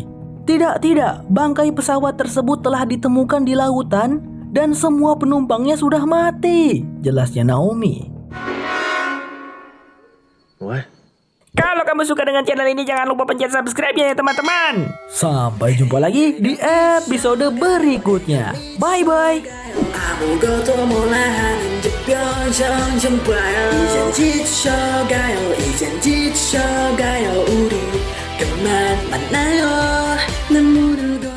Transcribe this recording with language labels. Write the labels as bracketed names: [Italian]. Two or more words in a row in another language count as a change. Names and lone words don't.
[Indonesian] Tidak, bangkai pesawat tersebut telah ditemukan di lautan dan semua penumpangnya sudah mati," jelasnya Naomi. What? Kalau kamu suka dengan channel ini, jangan lupa pencet subscribe-nya ya teman-teman. Sampai jumpa lagi di episode berikutnya. Bye-bye. [Korean] 아무것도 몰라 하는 듯 표정 좀 봐요. 이젠 지쳐가요 우리 그만 만나요. 난 모르고